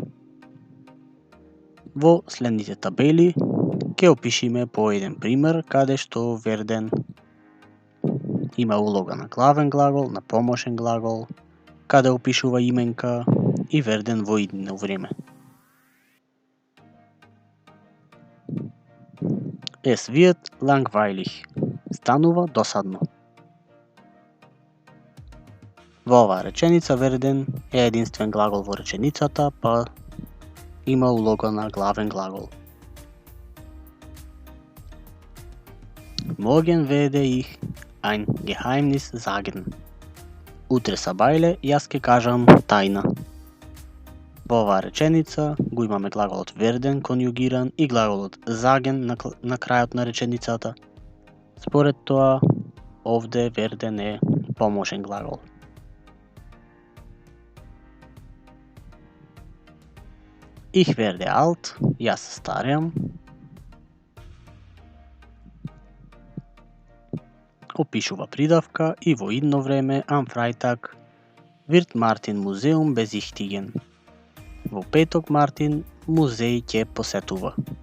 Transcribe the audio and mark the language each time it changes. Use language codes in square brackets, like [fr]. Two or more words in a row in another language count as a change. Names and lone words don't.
[mk] Во следните табели ќе опишиме по еден пример каде што верден има улога на главен глагол, на помошен глагол, каде опишува именка и верден во идно време. [de] Es wird langweilig. [mk] Станува досадно. Во оваа реченица верден е единствен глагол во реченицата, па има улога на главен глагол. [de] Morgen werde ich ein Geheimnis sagen. [mk] Утре сабајле јас ќе кажам тајна. Во оваа реченица го имаме глаголот верден конјугиран и глаголот sagen на крајот на реченицата. Според тоа, овде верден е помошен глагол. [de] Ich werde alt, [mk] јас стареам. Опишува придавка и во идно време [de] am Freitag wird Martin Museum besichtigen. [mk] Во петок Мартин музеј ќе посетува.